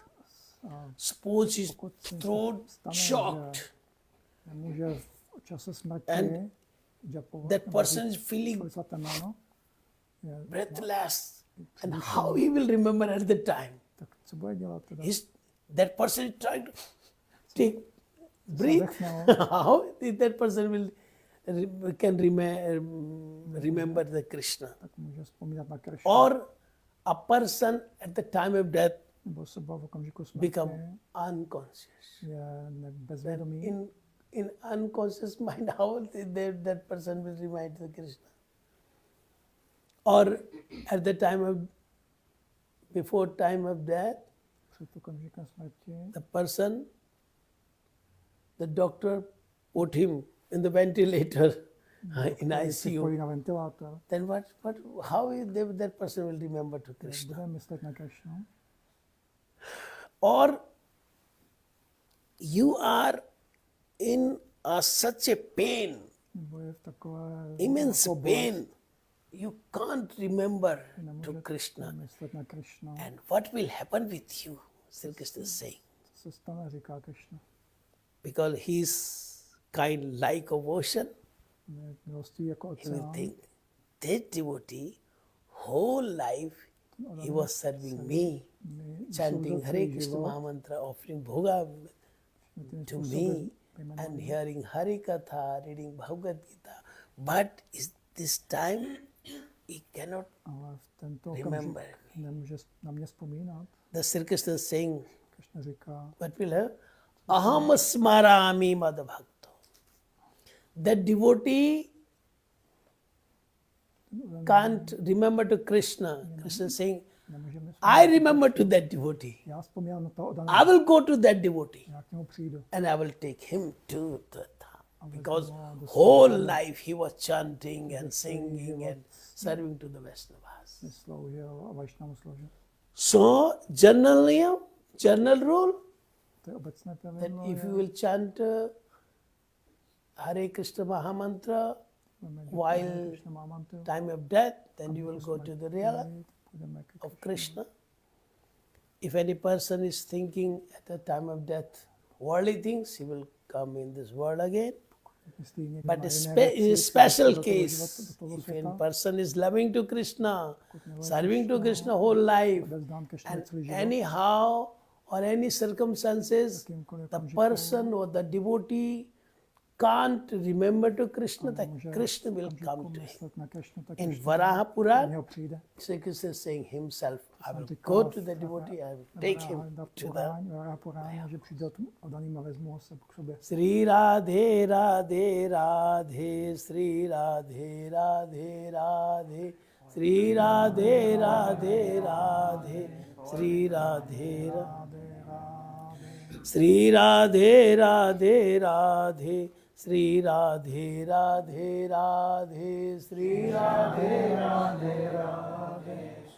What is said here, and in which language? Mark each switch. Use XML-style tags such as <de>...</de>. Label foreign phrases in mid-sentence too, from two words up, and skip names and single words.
<en>A suppose his</en> <cs>pokud se</cs> <en>throat</en> <cs>stane,</cs> <en>shocked,</en> <cs>že nemůže v čase smrti</cs> <en>And</en> <cs>japovat,</cs> <en>that person is feeling</en> <cs>svaté jméno, je,</cs> <en>breathless, and how he will remember at the time?</en> <cs>tak co bude dělat teda?</cs> <en>That person is trying to take breathe. How that person will can remember the Krishna?</en> <cs>Tak může vzpomínat na Krishna.</cs> <en>Or a person at the time of death</en> <cs>Nebo osoba v okamžiku smrti</cs> <en>become unconscious.</en> <cs>je bezvědomý.</cs> <en>In unconscious mind, how that person will remind the Krishna? Or at the time of, before time of death,</en> <cs>Před okamžikem smrti</cs> <en>the person, the doctor put him in the ventilator in</en> <cs>se</cs> <en>ICU.</en> <cs>pojí na ventilátor,</cs> <en>Then how is that person will remember to Krishna?</en> <cs>bude myslet na Krishnu.</cs> <en>Or you are in such a pain,</en> <cs>Nebo je v takové</cs> <en>immense</en> <cs>jako</cs> <en>pain, you can't remember to</en> <cs>nemůžete</cs> <en>Krishna.</en> <cs>myslet na Krishnu.</cs> <en>And what will happen with you? Sri Krishna is saying.</en> <cs>Co se stane, říká Krishna.</cs> <en>Because he is kind like of ocean,</en> <cs>Je milostí jako</cs> <en>he will</en> <cs>oceán.</cs> <en>think, that devotee, whole life, he was serving me, chanting Hare Krishna Mahamantra, offering bhoga to me, and hearing Hari Katha, reading Bhagavad Gita. But is this time he cannot</en> <cs>Ale v tento</cs> <en>remember.</en> <cs>okamžik nemůže na mě vzpomínat.</cs> <en>The Sri Krishna is saying,</en> <cs>Krishna říká,</cs> <en>what will have?</en> <sa>Aham smarami mad bhakto.</sa> <en>That devotee can't remember to Krishna. Krishna is saying,</en> <cs>nemůže mi</cs> <en>I remember to that devotee.</en> <cs>Já vzpomínám na toho</cs> <en>I</en> <cs>daného,</cs> <en>will go to that devotee</en> <cs>já k němu přijdu.</cs> <en>and I will take him to the dham. Because whole life he was chanting and singing and serving to the Vaishnavas.</en> <cs>Sloužil a Vajšnavu sloužil.</cs> <en>So, general rule,</en> <cs>To je obecné</cs> <en>that</en> <cs>pravidlo,</cs> <en>if you will chant Hare Krishna Mahamantra while</en> <cs>Krishna má mantru,</cs> <en>time of death, then you will go to the realm</en> <cs>půjdeme ke</cs> <en>of Krishna. If any person is thinking at the time of death worldly things, he will come in this world again.</en> <cs>Myslí někdo</cs> <en>But</en> <cs>na jiné</cs> <en>in a</en> <cs>věci,</cs> <en>special</en> <cs>do toho života,</cs> <en>case,</en> <cs>do toho</cs> <en>if a</en> <cs>světa,</cs> <en>person is loving to Krishna, serving to Krishna whole life,</en> <cs>odevzdán Krishna</cs> <en>and</en> <cs>celý život,</cs> <en>anyhow or any circumstances,</en> <cs>jakýmkoliv</cs> <en>the</en> <cs>okamžiku,</cs> <en>person or the devotee can't remember to Krishna, the</en> <cs>může</cs> <en>Krishna will</en> <cs>okamžiku</cs> <en>come to him.</en> <cs>myslet na Krishna, tak</cs> <en>In</en> <cs>Krishna</cs> <en>Varaha</en> <cs>na</cs> <en>Puran,</en> <cs>něho přijde.</cs> <en>Sri Krishna is saying himself, I will</en> <cs>říká</cs> <en>go to the devotee, I will take him to the</en> <cs>Varaha Puráně, že přijde a daným a vezmu ho se k sobě.</cs> <sa>Sri Radhe Radhe Radhe Sri Radhe Radhe Radhe Sri Radhe Radhe Radhe Sri Radhe Radhe Sri Radhe Radhe Radhe, Sri Radhe Radhe Radhe, Sri Radhe Radhe Radhe,</sa>